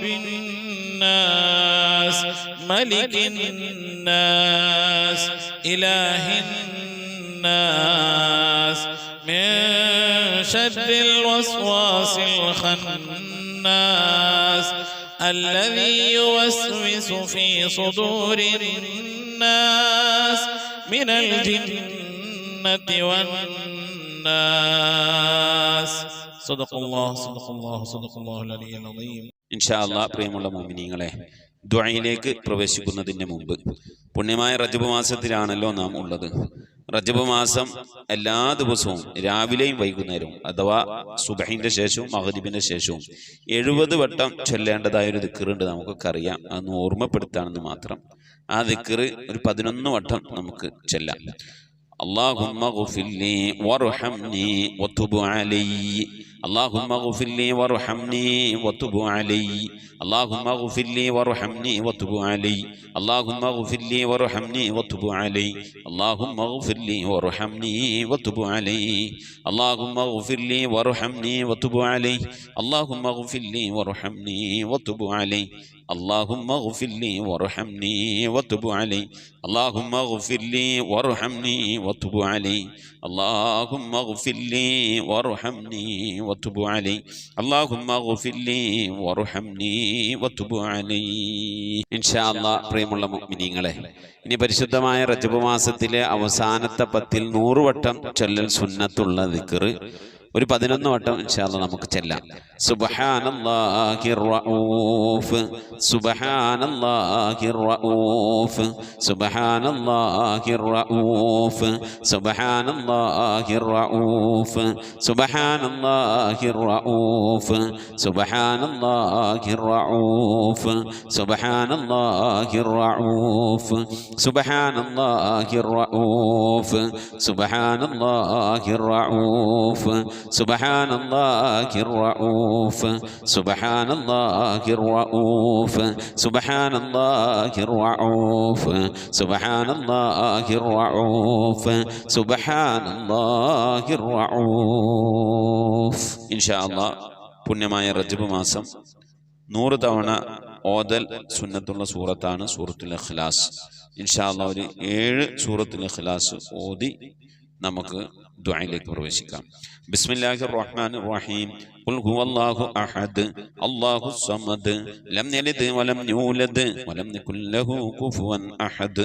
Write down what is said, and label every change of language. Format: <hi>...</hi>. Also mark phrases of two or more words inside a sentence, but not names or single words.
<ar>الناس ملك الناس إله الناس من شر الوسواس الخناس الذي يوسوس في صدور الناس من الجنة والناس صدق الله صدق الله صدق الله العلي العظيم. إن شاء الله</ar> <ml>പ്രിയമുള്ള മുഅ്മിനീങ്ങളെ, ദുആയിലേക്ക് പ്രവേശിക്കുന്നതിന് മുമ്പ് പുണ്യമായ റജബ് മാസത്തിലാണല്ലോ നാം ഉള്ളത്. റജബ് മാസം എല്ലാ ദിവസവും രാവിലെയും വൈകുന്നേരവും അഥവാ സുബഹിന്റെ ശേഷവും മഗ്രിബിന്റെ ശേഷവും 70 വട്ടം ചൊല്ലേണ്ടതായ ഒരു ദിക്റുണ്ട്. നമുക്കൊക്കെ അറിയാം, അതൊന്ന് ഓർമ്മപ്പെടുത്താണെന്ന് മാത്രം. ആ ദിക്റ് ഒരു 11 വട്ടം നമുക്ക് ചൊല്ലാം.</ml> <ar>اللهم اغفر لي وارحمني وتب علي اللهم اغفر لي وارحمني وتب علي اللهم اغفر لي وارحمني وتب علي اللهم اغفر لي وارحمني وتب علي اللهم اغفر لي وارحمني وتب علي اللهم اغفر لي وارحمني وتب علي اللهم اغفر لي وارحمني وتب علي اللهم اغفر لي وارحمني وتب علي اللهم اغفر لي وارحمني وتب علي اللهم اغفر لي وارحمني وتب علي اللهم اغفر لي وارحمني وتب علي. إن شاء الله</ar> <ml>പ്രിയമുള്ള മുഅ്മിനീങ്ങളെ, ഇനി പരിശുദ്ധമായ റജബ് മാസത്തിലെ അവസാനത്തെ 10 100 വട്ടം ചൊല്ലൽ സുന്നത്തുള്ള ദിക്ർ ഒരു 11 വട്ടം</ml> <ar>إن شاء الله</ar> <ml>നമുക്ക് ചെല്ലാം.</ml> <ar>سبحان الله الرؤوف سبحان الله الرؤوف سبحان الله الرؤوف سبحان الله الرؤوف سبحان الله الرؤوف سبحان الله الرؤوف سبحان الله الرؤوف سبحان الله الرؤوف سبحان الله الرؤوف سبحان الله الرؤوف سبحان الله الرؤوف سبحان الله الرؤوف سبحان الله الرؤوف سبحان الله الرؤوف. إن شاء الله</ar> <ml>പുണ്യമായ റജബ് മാസം 100 തവണ ഓതൽ സുന്നത്തുള്ള സൂറത്താണ് സൂറത്തുൽ ഇഖ്ലാസ്.</ml> <ar>إن شاء الله</ar> <ml>ഒരു 7 സൂറത്തുൽ ഇഖ്ലാസ് ഓതി നമുക്ക് ദുആയിലേക്ക് പ്രവേശിക്കാം.</ml> <ar>بسم الله الرحمن الرحيم. قل هو الله أحد الله الصمد لم يلد ولم يولد ولم يكن له كفوا أحد.</ar>